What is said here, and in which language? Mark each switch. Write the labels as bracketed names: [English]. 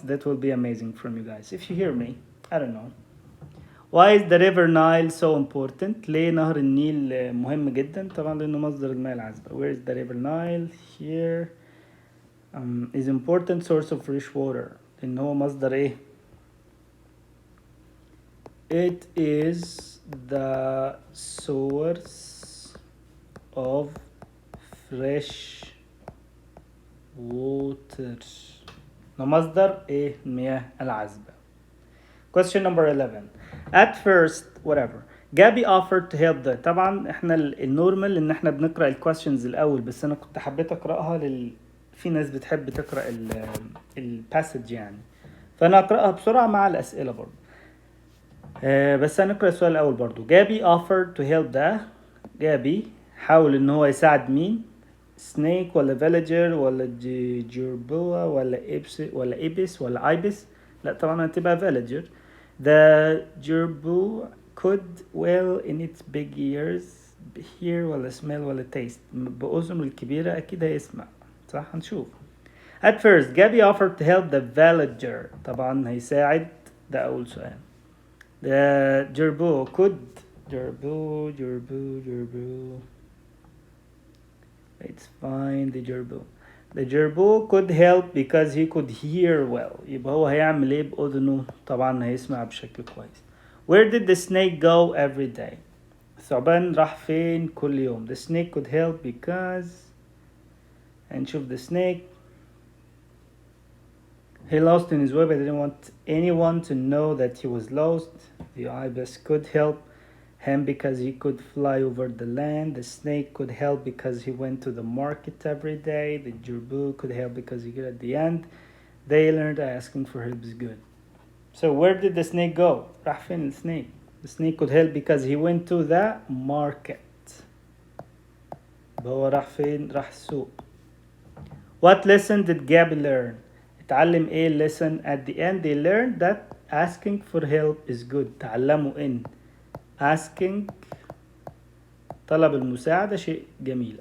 [English] That will be amazing from you guys. If you hear me, I don't know. Why is the river Nile so important? [Arabic] ليه نهر النيل مهم جدا؟ طبعا لأنه مصدر الماء العذبة. [English] Where is the river Nile? Here. Is important source of fresh water. [Arabic] إن هو مصدر إيه؟ [English] It is the source of fresh [Arabic] water. مصدر ايه؟ المياه العذبة. [English] Question number 11. At first whatever Gabby offered to help the. [Arabic] طبعا احنا النورمال ان احنا بنقرأ الكويستشنز الاول، بس انا كنت حبيت اقرأها في ناس بتحب تقرأ الباسج يعني، فانا اقرأها بسرعة مع الاسئلة برضو. بس هنقرأ السؤال الاول برضو. [English] Gabby offered to help the. [Arabic] Gabby حاول ان هو يساعد مين؟ سنيك ولا فيليجر ولا جيربوا ولا إبس ولا ايبس؟ لا طبعا هتبقى فيليجر. [English] The gerbil could well in its big ears hear ولا smell ولا taste. [Arabic] بأذنه الكبيرة أكيد هيسمع، صح؟ هنشوف. [English] At first Gabby offered to help the villager. [Arabic] طبعا هيساعد، ده أول سؤال. [English] The gerbil could. gerbil. It's fine. The gerbil could help because he could hear well. [Arabic] يبقى هو هيعمل ايه بأذنه؟ طبعا هيسمع بشكل كويس. [English] Where did the snake go every day? [Arabic] الثعبان راح فين كل يوم؟ [English] The snake could help because. [Arabic] هنشوف [English] the snake. He lost in his web. I didn't want anyone to know that he was lost. The ibis could help him because he could fly over the land. The snake could help because he went to the market every day. The gerbil could help because he could at the end. They learned asking for help is good. So where did the snake go? [Arabic] راح فين السنيك؟ [English] The snake could help because he went to the market. [Arabic] هو راح فين؟ راح السوق. [English] What lesson did Gabby learn? [Arabic] اتعلم ايه lesson? [English] At the end they learned that asking for help is good. [Arabic] تعلموا ان asking طلب المساعدة شيء جميل.